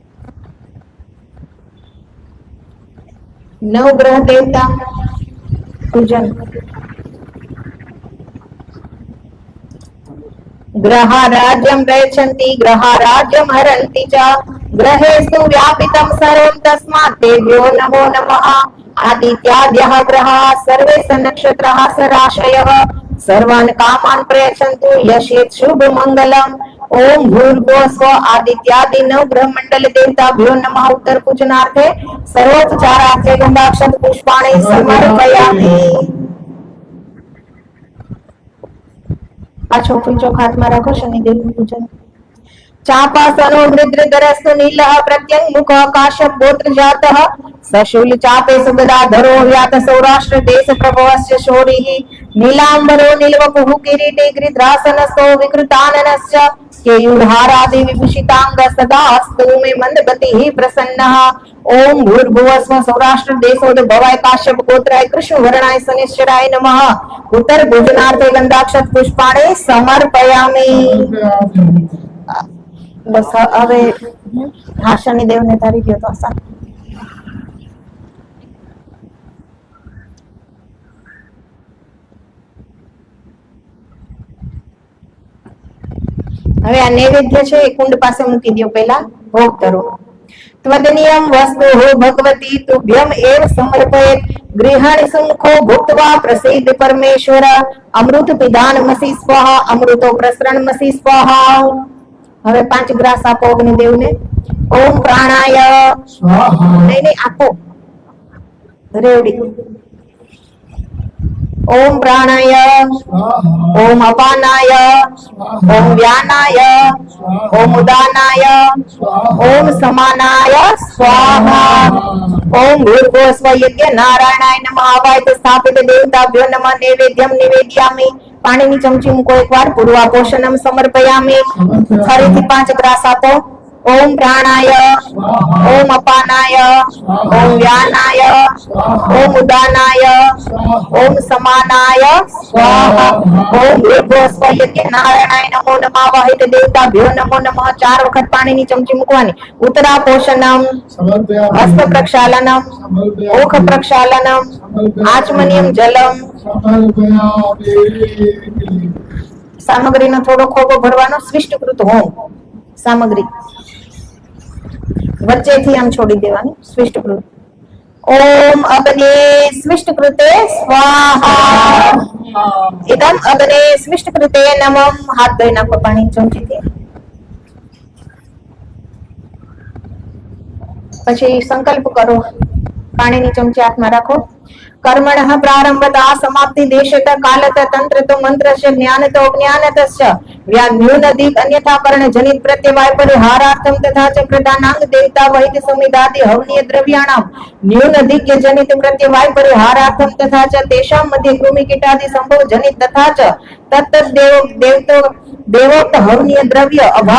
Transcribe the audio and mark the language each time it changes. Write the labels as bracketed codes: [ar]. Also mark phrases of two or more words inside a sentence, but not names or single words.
[gu] નવગ્રહ દેવતા પૂજન. [sa] ग्रहाराज्यम गच्छन्ति ग्रहाराज्यम हरन्ति च ગ્रहेषु व्यापितं सर्वं तस्मात् तेभ्यो नमो नमः. आदित्याद्यः ग्रहाः सर्वे नक्षत्राः सराशयः सर्वान् कामान् प्रयच्छन्तु यशेत् शुभ मंगलम्. ओम भूर्भुवः स्वः आदित्यादि नव ग्रह मंडल देवताभ्यो नमः. उत्तर पूजनार्थे सर्वोपचारार्थे गंधाक्षर पुष्पाणि समर्पयामि. [gu] પાછો પૂજો હાથમાં રાખો શનિદેવનું પૂજન. [sa] चापासनो मृद्रधरस्तु नीलः प्रत्यङ्मुखः काश्यप गोत्र जातः सशूल चापे सुगदाधरो व्यात सौराष्ट्र देश प्रभवस्य शौरिः नीलांबरो नीलवपुः किरीटे गृध्रासनस्थो विकृताननश्च केयूरहारादि विभूषितांग सदा अस्तु मे मंदगतिः प्रसन्नः. ओम भूर्भुवः स्वः सौराष्ट्र देशोद्भवाय काश्यप गोत्राय कृष्ण वर्णाय शनिश्चराय नमः. उत्तर भुजनार्थे गंधाक्षर पुष्पाणि समर्पयामि. [gu] बस હવે હા શનિદેવને ધારી ગયો તો આસા. હવે આ નૈવેદ્ય છે એ કુંડ પાસે મૂકી દો. પહેલા ભોગ કરો. [sa] त्वदनियम वस्तु भगवती तुभ्यम एव समर्पयेत गृहाणि सुमुखो भूत्वा प्रसिद्ध परमेश्वर अमृत पिधानमसी स्वाहा अमृतो प्रसरणमसी स्वाहा. [gu] હવે 5 ગ્રાસ આપો અગ્નિદેવને. [sa] ओम प्राणाय स्वाहा. [gu] નહીં આપો રેવડી [sa] ओम प्राणाय ओम अपानाय ओम व्यानाय ओम उदानाय ओम समानाय स्वाहा ओम भूर्भुवः स्वः यज्ञ नारायणाय नमः आवाहित स्थापित देवताभ्यो नमः नैवेद्यम निवेदयामि [gu] પાણીની ચમચી મૂકો એકવાર [sa] पूर्वापोषणम समर्पयामि [gu] ફરીથી 5 ગ્રાસ આપો [sa] ओम प्राणाय ओम अपानाय ओम व्यानाय ओम उदानाय ओम समानाय स्वाहा ओम भूर्भुवः स्वः यज्ञ नारायणाय नमो नमः आवाहित देवताभ्यो नमो नमः [gu] 4 વખત પાણીની ચમચી મૂકવાની [sa] उत्तरापोषणम हस्त प्रक्षालनम ओख प्रक्षालनम आचमनियम जलम [gu] સામગ્રીનો થોડો ખોબો ભરવાનો સ્વિષ્ટકૃત હોમ સામગ્રી વચ્ચેથી આમ છોડી દેવાનું સ્વિષ્ટકૃત [sa] ओम अग्ने स्विष्टकृते स्वाहा इदम अग्ने स्विष्टकृते नमः [gu] હાથ ધોઈ નાખો પાની ચમચીથી પછી સંકલ્પ કરો પાણીની ચમચી હાથમાં રાખો [sa] कर्मणः प्रारंभतः समाप्ति देशतः कालतः तंत्रतो मंत्रस्य ज्ञानतो अज्ञानतस्य व्यान्यूनधिक अन्यथा कर्ण जनित प्रत्यवाय परिहारार्थम तथा च प्रधानांग देवता वहित समिदादि हवनीय द्रव्याणां न्यूनधिक जनित प्रत्यवाय परिहारार्थम तथा च तेषां मध्ये कृमिकीटादि संभव जनित तथा च तत्तद् देवतो देवोक्त हवनीय द्रव्य अभाव